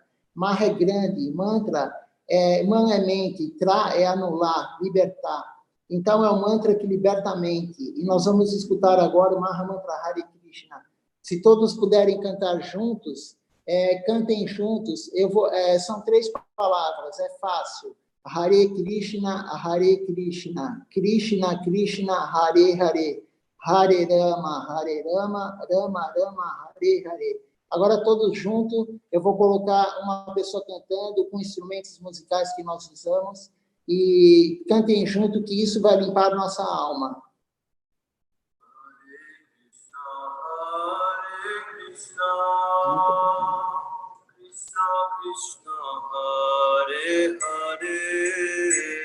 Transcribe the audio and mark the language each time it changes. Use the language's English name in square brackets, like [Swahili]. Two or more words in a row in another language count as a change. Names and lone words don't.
[Portuguese] Maha é grande, mantra man é mente, tra é anular, libertar. Então, é um mantra que liberta a mente. E nós vamos escutar agora o Mahamantra Hare Krishna. Se todos puderem cantar juntos, cantem juntos. São 3 palavras, é fácil. Hare Krishna, Krishna Krishna, Hare Hare. Hare Rama, Rama Rama, Hare Hare. Agora, todos juntos, eu vou colocar uma pessoa cantando com instrumentos musicais que nós usamos e cantem junto, que isso vai limpar nossa alma. Hare Krishna, Krishna Krishna, Hare Hare.